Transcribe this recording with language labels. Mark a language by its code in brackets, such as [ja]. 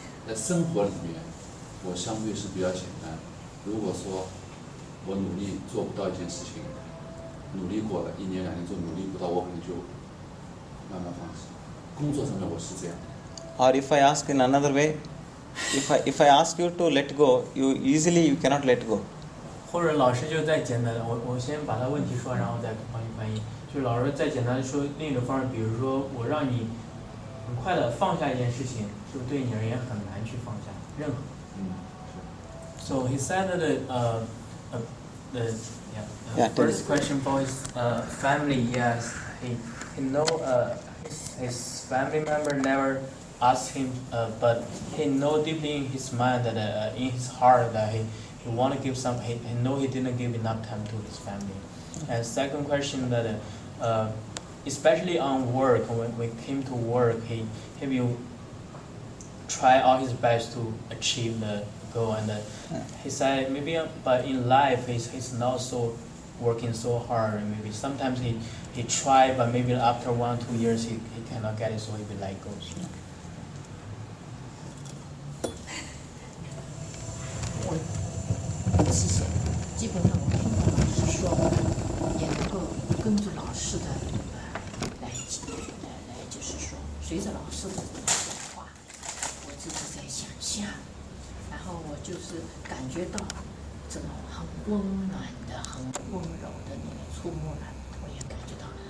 [zh] 在生活里面，我相对是比较简单。如果说我努力做不到一件事情，努力过了1年2年做努力不到，我可能就慢慢放弃。工作上面我是这样。 [en] Or if I ask in another way, if I ask you to let go, you cannot let go. [zh] 或者老师就再简单的，我先把他问题说，然后再帮你翻译。就是老师再简单的说另一种方式，比如说我让你很快的放下一件事情，是不是对你而言很难去放下任何？ [en] So he said that first question for his family, yes, he know his family member never asked him, but he know deeply in his mind that in his heart that he want to give some. He know he didn't give enough time to his family. And second question that especially on work, when we came to work, he try all his best to achieve the goal. And he said maybe, but in life he's not so working so hard. And maybe sometimes he try, but maybe after 1-2 years he cannot get it, so he will let go. So. [zh] 我是基本上我听到老师说，也能够跟着老师的来就是说，随着老师的讲话，我自己在想象，然后我就是感觉到这种很温暖的、很温柔的那个触摸了，我也感觉到。